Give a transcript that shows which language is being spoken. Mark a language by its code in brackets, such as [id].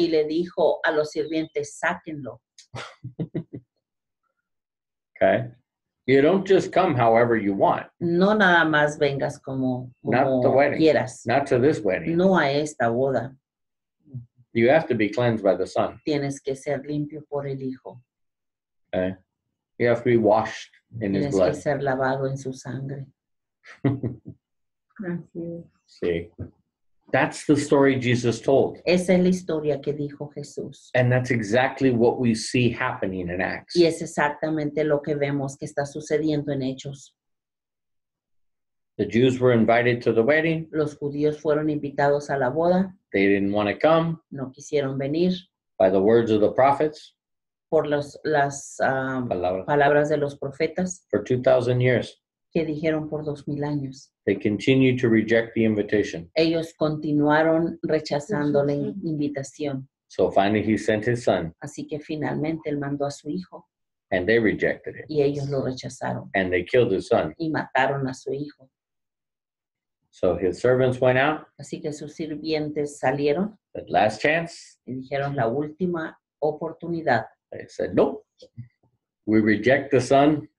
[es] Y le dijo a los sirvientes, sáquenlo. [en] Okay? You don't just come however you want, [es] No nada más vengas como [en] Not the wedding. [es] quieras. [en] not to this wedding. [es] No a esta boda. [en] You have to be cleansed by the Son. [es] Tienes que ser limpio por el Hijo. [en] Okay? You have to be washed in his [es] Tienes que [en] blood. [es] ser lavado en su sangre. Así es. [en] See? That's the story Jesus told. [es] Esa es la historia que dijo Jesús. [en] And that's exactly what we see happening in Acts. [es] Y es exactamente lo que vemos que está sucediendo en Hechos. [en] The Jews were invited to the wedding. [es] Los judíos fueron invitados a la boda, [en] They didn't want to come [es] no quisieron venir [en] by the words of the prophets. [es] por las Palabra. palabras de los profetas [en] For 2,000 years, [es] que dijeron por 2000 años. [en] they continued to reject the invitation. [es] Ellos continuaron rechazando la invitación. [en] So finally, he sent his son, [es] Así que finalmente él mandó a su hijo [en] and they rejected it. [es] y ellos lo rechazaron [en] And they killed his son. [es] y mataron a su hijo. [en] So his servants went out, [es] Así que sus sirvientes salieron [en] the last chance. [es] y dijeron la última oportunidad. [en] They said, nope, we reject the son.